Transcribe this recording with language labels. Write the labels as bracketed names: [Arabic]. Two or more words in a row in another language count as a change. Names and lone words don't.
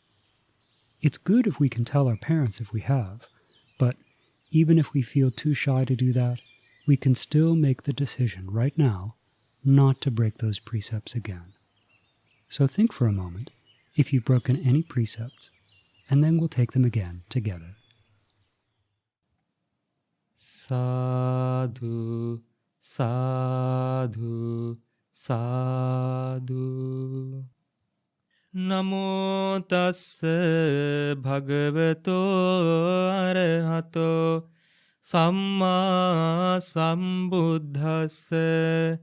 [English] It's good if we can tell our parents if we have, but even if we feel too shy to do that, we can still make the decision right now not to break those precepts again. So think for a moment if you've broken any precepts, and then we'll take them again together. [Pali] Sadhu, sadhu, sadhu. Namo tassa bhagavato arahato samma sambuddhassa.